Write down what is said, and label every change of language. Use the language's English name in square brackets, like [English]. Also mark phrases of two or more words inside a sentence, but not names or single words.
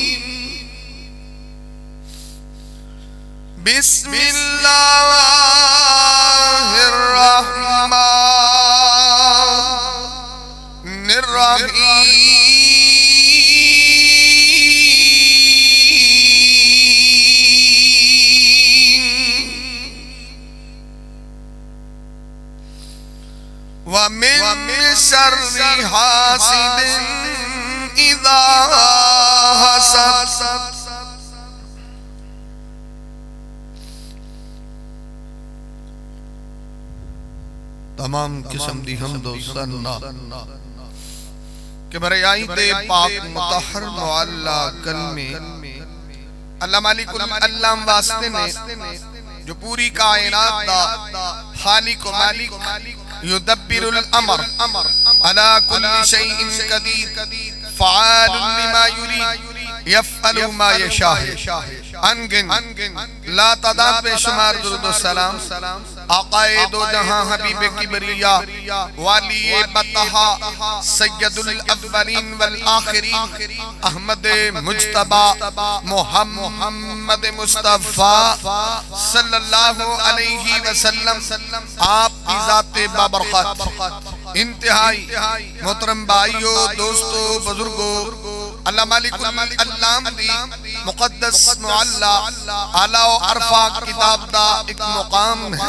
[Arabic] بسم الله الرحمن الرحيم. ومن شر حاسد إذا حسد. [Punjabi] تمام قسم دی حمد و ثنا کبریائی دے پاک مطہر معلیٰ کلمے اللہ [Arabic] مالك العلام [Punjabi] واسطے نے جو پوری کائنات دا خالق و مالک [Arabic] يدبر الأمر على كل شيء قدير فعال لما يريد يفعل ما يشاء. [Punjabi] ان گنت لاتعداد بےشمار درود و سلام آقائے دو جہاں حبیبِ کبریا والیِ بطحا [Arabic] سيد الأولين والآخرين [Punjabi] احمد مجتبیٰ محمد مصطفیٰ [Arabic] صلى الله عليه وسلم [Punjabi] آپ دی ذاتِ بابرکت انتہائی محترم بھائیو دوستو بزرگو اللہ [Arabic] مالك العلام [Punjabi] دی مقدس معلیٰ اعلیٰ و ارفع کتاب دا اک مقام ہے.